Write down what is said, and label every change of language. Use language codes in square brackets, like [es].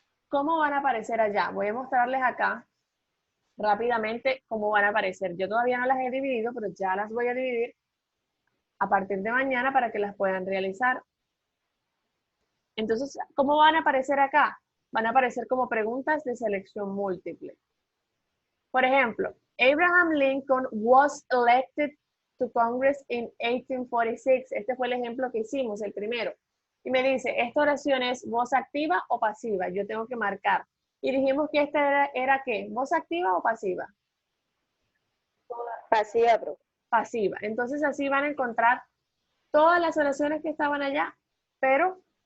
[es] ¿Cómo van a aparecer allá? Voy a mostrarles acá rápidamente cómo van a aparecer. Yo todavía no las he dividido, pero ya las voy a dividir a partir de mañana para que las puedan realizar. Entonces, ¿cómo van a aparecer acá? Van a aparecer como preguntas de selección múltiple. Por ejemplo, [en] Abraham Lincoln was elected to Congress in 1846. [es] Este fue el ejemplo que hicimos, el primero. Y me dice, ¿esta oración es voz activa o pasiva? Yo tengo que marcar. Y dijimos que esta era ¿qué? ¿Voz activa o pasiva? Pasiva, profe. Pasiva. Entonces así van a encontrar todas las oraciones que estaban allá, pero